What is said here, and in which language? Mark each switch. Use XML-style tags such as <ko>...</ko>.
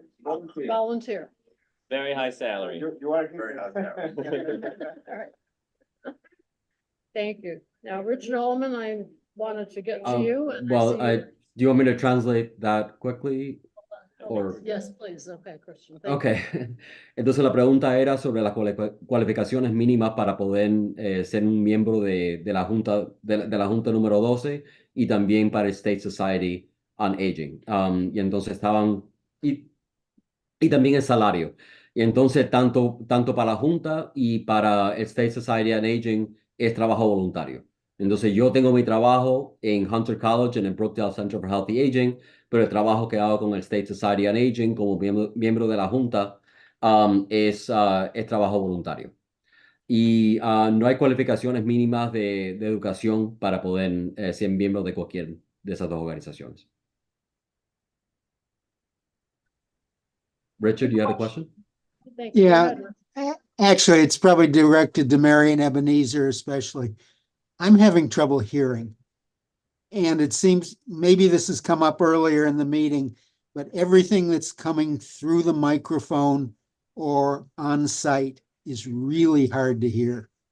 <en>Volunteer. volunteer. Very high salary. You are. Very high salary. All right. Thank you. Now, Richard Ullman, I wanted to get to you. and well, see you- do you want me to translate that quickly? Or, Yes, please. Okay, Christian. Thank you.</en> <es>okay, entonces la pregunta era sobre las cualificaciones mínimas para poder ser un miembro de la junta, de la junta número 12 y también para el State Society on Aging. Y entonces y también el salario. Y entonces tanto para la junta y para el State Society on Aging es trabajo voluntario. Entonces yo tengo mi trabajo en Hunter College, en el Brookdale Center for Healthy Aging, pero el trabajo que hago con el State Society on Aging como miembro de la junta es trabajo voluntario. Y no hay cualificaciones mínimas de educación para poder ser miembro de cualquier de esas dos organizaciones.</es> <en>Richard, you had a question? Thank you. Go Yeah. ahead, Richard. Actually, it's probably directed to Mary and Ebenezer especially. I'm having trouble hearing. And it seems, maybe this has come up earlier in the meeting, but everything that's coming through the microphone or on site is really hard to hear.</en>